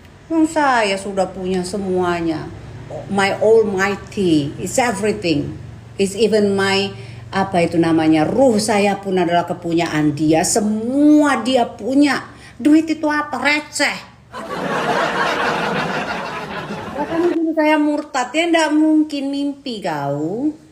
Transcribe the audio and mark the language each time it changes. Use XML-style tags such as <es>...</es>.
<id>Saya sudah punya semuanya.</id> <en>My almighty is everything. Is even my</en> <id>apa itu namanya, ruh saya pun adalah kepunyaan dia. Semua dia punya. Duit itu apa? Receh. Kamu dulu saya murtad ya, ndak mungkin mimpi kau.</id>